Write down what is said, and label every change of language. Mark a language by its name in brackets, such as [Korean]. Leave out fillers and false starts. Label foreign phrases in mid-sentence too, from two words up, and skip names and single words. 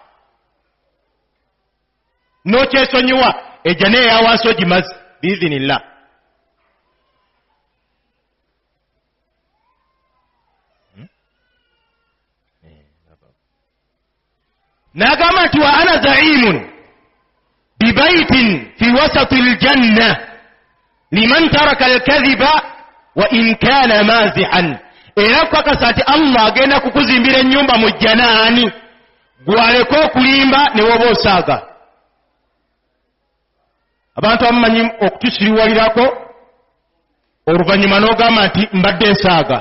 [Ganda] N'okyesonyiwa ejjana eya wansi ogimaze biizinillah. N'agamba nti [Arabic] وأنا زعيم ببيت في وسط الجنة لمن ترك الكذب وإن كان مازحا. [Ganda] Era kakasa nti Allah agenda kukuzimbira ennyumba mu jjanaani gwaleko okulimba ne woba osaaga. Abantu abamanyi okutusiriwalirako oluvannyuma n'ogamba nti mbadde nsaaga.